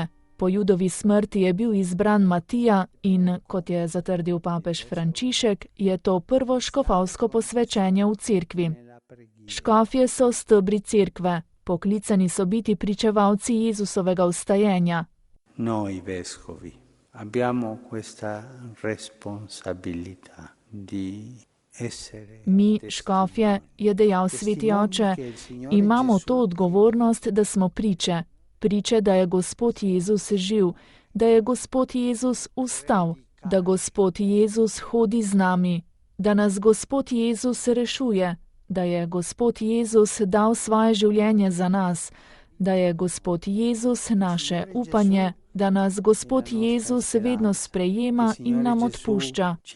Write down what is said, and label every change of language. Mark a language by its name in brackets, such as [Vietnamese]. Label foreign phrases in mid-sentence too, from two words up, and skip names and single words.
[Slovenian] Po Judovi smrti je bil izbran Matija in, kot je zatrdil papež Frančišek, je to prvo škofovsko posvečenje v cerkvi. Škofje so stebri cerkve, poklicani so biti pričevalci Jezusovega vstajenja. [Italian] Noi vescovi abbiamo questa responsabilità di essere. [Slovenian] Mi, škofje, je dejal sveti oče, imamo to odgovornost, da smo priče, da je Gospod Jezus živ, da je Gospod Jezus vstal, da Gospod Jezus hodi z nami, da nas Gospod Jezus rešuje, da je Gospod Jezus dal svoje življenje za nas, da je Gospod Jezus naše upanje, da nas Gospod Jezus vedno sprejema in nam odpušča.